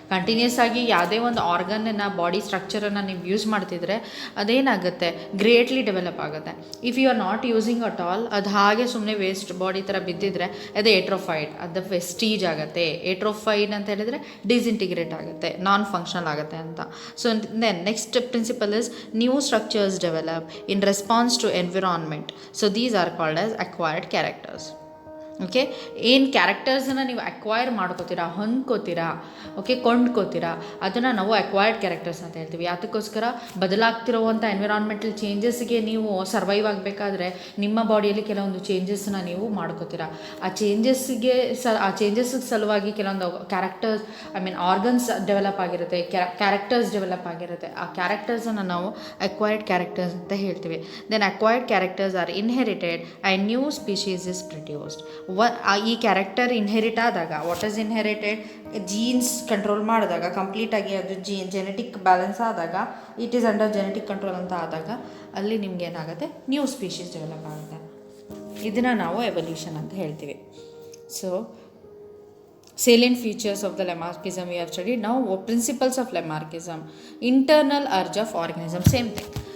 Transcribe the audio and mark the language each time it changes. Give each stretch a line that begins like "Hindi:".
Kannada: Continuous ಆಗಿ ಯಾವುದೇ ಒಂದು ಆರ್ಗನ್ನ, ಬಾಡಿ ಸ್ಟ್ರಕ್ಚರನ್ನು ನೀವು ಯೂಸ್ ಮಾಡ್ತಿದ್ರೆ ಅದೇನಾಗುತ್ತೆ, ಗ್ರೇಟ್ಲಿ ಡೆವಲಪ್ ಆಗುತ್ತೆ.
English: if you are not using at all,
Kannada: ಅದು ಹಾಗೆ ಸುಮ್ಮನೆ ವೇಸ್ಟ್ ಬಾಡಿ ಥರ ಬಿದ್ದಿದ್ರೆ ಅದು ಏಟ್ರೋಫೈಡ್, ಅದು ವೆಸ್ಟೀಜ್ ಆಗುತ್ತೆ. ಏಟ್ರೋಫೈಡ್ ಅಂತ ಹೇಳಿದರೆ ಡಿಸ್ಇಂಟಿಗ್ರೇಟ್ ಆಗುತ್ತೆ, ನಾನ್ ಫಂಕ್ಷನಲ್ ಆಗುತ್ತೆ ಅಂತ.
English: So then next principle new structures develop in response to environment. So these are called as acquired characters.
Kannada: Okay, ಏನು ಕ್ಯಾರೆಕ್ಟರ್ಸನ್ನು ನೀವು ಅಕ್ವೈರ್ ಮಾಡ್ಕೋತೀರಾ, ಹೊಂದ್ಕೋತೀರಾ, ಓಕೆ, ಕೊಂಡ್ಕೋತೀರಾ, ಅದನ್ನು ನಾವು ಅಕ್ವೈರ್ಡ್ ಕ್ಯಾರೆಕ್ಟರ್ಸ್ ಅಂತ ಹೇಳ್ತೀವಿ. ಯಾತಕ್ಕೋಸ್ಕರ ಬದಲಾಗ್ತಿರುವಂಥ ಎನ್ವಿರಾನ್ಮೆಂಟಲ್ ಚೇಂಜಸ್ಗೆ ನೀವು ಸರ್ವೈವ್ ಆಗಬೇಕಾದ್ರೆ ನಿಮ್ಮ ಬಾಡಿಯಲ್ಲಿ ಕೆಲವೊಂದು ಚೇಂಜಸ್ನ ನೀವು ಮಾಡ್ಕೋತೀರಾ. ಆ ಚೇಂಜಸ್ಗೆ ಸಲುವಾಗಿ ಕೆಲವೊಂದು ಕ್ಯಾರೆಕ್ಟರ್ಸ್, ಆರ್ಗನ್ಸ್ ಡೆವಲಪ್ ಆಗಿರುತ್ತೆ, ಕ್ಯಾರೆಕ್ಟರ್ಸ್ ಡೆವಲಪ್ ಆಗಿರುತ್ತೆ. ಆ ಕ್ಯಾರೆಕ್ಟರ್ಸನ್ನು ನಾವು ಅಕ್ವೈರ್ಡ್ ಕ್ಯಾರೆಕ್ಟರ್ಸ್ ಅಂತ ಹೇಳ್ತೀವಿ.
English: Then acquired characters are inherited and new species is produced.
Kannada: ಈ ಕ್ಯಾರೆಕ್ಟರ್ ಇನ್ಹೆರಿಟ್ ಆದಾಗ,
English: what is inherited,
Kannada: jeans control ಮಾಡಿದಾಗ, ಕಂಪ್ಲೀಟಾಗಿ ಅದು ಜೆನೆಟಿಕ್ ಬ್ಯಾಲೆನ್ಸ್ ಆದಾಗ,
English: it is under genetic control
Kannada: ಅಂತ ಆದಾಗ ಅಲ್ಲಿ ನಿಮ್ಗೆ ಏನಾಗುತ್ತೆ, ನ್ಯೂ ಸ್ಪೀಶೀಸ್ ಡೆವಲಪ್ ಆಗುತ್ತೆ. ಇದನ್ನು ನಾವು ಎವಲ್ಯೂಷನ್ ಅಂತ ಹೇಳ್ತೀವಿ.
English: So salient features of the Lamarckism we have studied. Now principles of Lamarckism. Internal urge of organism, same thing.